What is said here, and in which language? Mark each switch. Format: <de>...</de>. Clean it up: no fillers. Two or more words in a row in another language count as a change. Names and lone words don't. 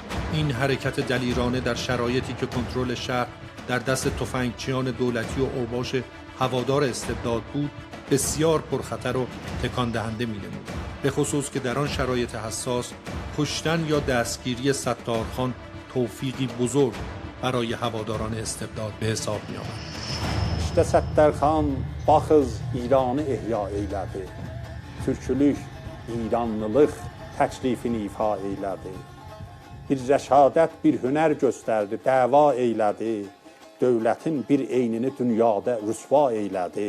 <fa>این حرکت دلیرانه در شرایطی که کنترل شهر در دست تفنگچیان دولتی و اوباش هوادار استبداد بود بسیار پرخطر و تکان دهنده می‌نمود، به خصوص که در آن شرایط حساس کشتن یا دستگیری ستارخان توفیقی بزرگ برای هواداران استبداد به حساب می آمد.</fa> <az>İşte Səttarxan baxız İranı ehya eylədi. Türkülük, İranlılıq təklifini ifa eylədi. Bir rəşadət, bir hünər göstərdi, dəva eylədi. Dövlətin bir eynini dünyada rüsva eylədi.</az>